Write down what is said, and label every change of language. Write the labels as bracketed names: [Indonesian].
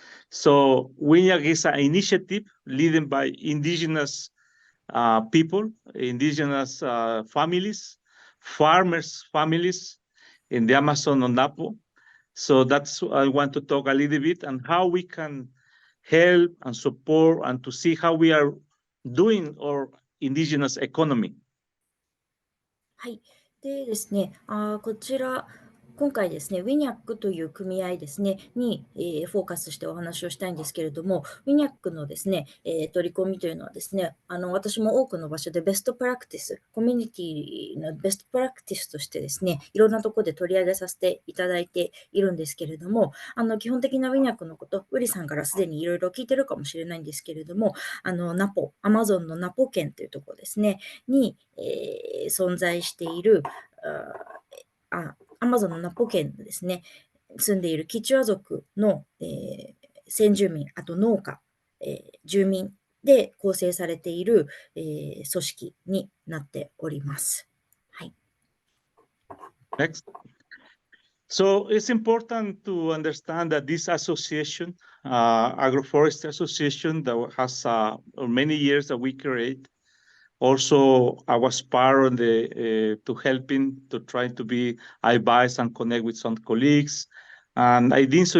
[English] So WINAC is an initiative led by indigenous people, indigenous families, farmers' families in the Amazon on Napo. So that's I want to talk a little bit and how we can help and support and to see how we are doing our indigenous economy. [Japanese] はい。でですね、こちら、今回ですね、WINAC という組合ですね、に、フォーカスしてお話をしたいんですけれども、WINAC のですね、取り込みというのはですね、私も多くの場所でベストプラクティス、コミュニティのベストプラクティスとしてですね、いろんなところで取り上げさせていただいているんですけれども、基本的な WINAC のこと、ウリさんからすでにいろいろ聞いてるかもしれないんですけれども、ナポ、アマゾンのナポ県というところですね、に、存在している、アマゾンのナポ県ですね、住んでいるキチュア族の、先住民、あと農家、住民で構成されている、組織になっております。はい。 [English] Next. So it's important to understand that this association, Agroforestry Association, that has many years that we create. Also, I was part of the to helping to try to be advice and connect with some colleagues, and I think so.